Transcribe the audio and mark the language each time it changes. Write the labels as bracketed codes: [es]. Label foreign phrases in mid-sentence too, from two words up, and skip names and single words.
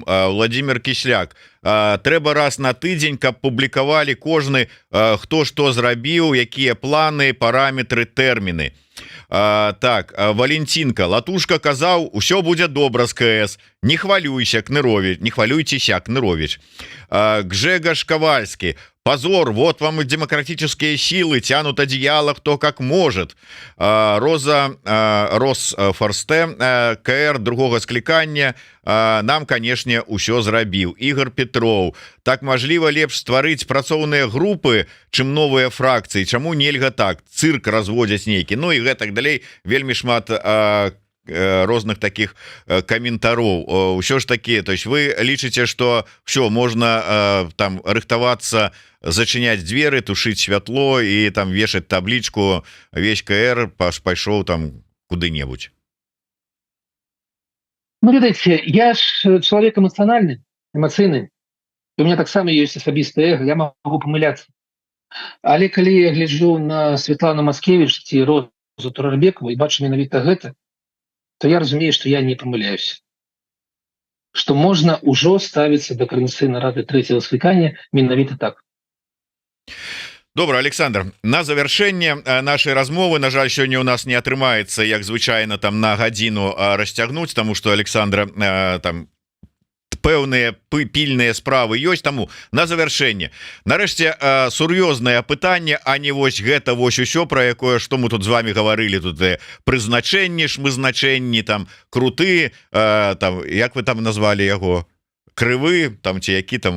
[be] Владимир Кісляк: трэба раз на тыдзень, каб публікавалі кожны, хто што зрабіў, якія планы, параметры, тэрміны. Так, Валентинка: Латушка казаў, усё будзе добра з КС, не хвалюйся, Кнырович, не хвалюйцеся, Кнырович. Гжегаш Ковальский: [ru] позор, вот вам и демократические силы тянут одеяло кто как может. [be] Роза Росфорсте: КР другого склікання нам, конечно, усё зрабіў. Ігор Петров: так мажліва лепш стварыць працоўныя групы, чым новыя фракцыі, чаму нельга так, цырк разводзяць нейкі, ну і гэтак далей. Вельмі шмат розных таких каментароў. Усё ж таки, [ru] то есть [be] вы лічыце, [ru] что все, можно [be] там рыхтавацца, зачыняць дзверы, тушыць святло і там вешаць таблічку «Весь КР пайшоў там куды-небудзь»? Ну, ведаеце, я ж чалавек эмацыянальны, эмацыйны. [ru] У меня [be] таксама ёсць асабістае эго, я могу памыляцца. Але калі я гляджу на Светлану Маскевіч ці Розу Турарбекову і бачу менавіта гэта, то я разумею, што я не памыляюся. Што можна ўжо ставіцца да Координацыйнай Рады 3-го склікання менавіта так. Добра, Александр, на завяршэнне нашай размовы, на жаль, сёння у нас не атрымаецца, як звычайна, там на гадзіну расцягнуць, таму што Александра там пэўныя пільныя справы ёсць, таму на завяршэнне нарэшце сур'ёзнае пытанне, а не вось гэта вось усё, пра якое, што мы тут з вами гаварылі, тут прызначэнні, шмызначэнні, там круты, там як вы там назвалі яго, крывы там ці які там.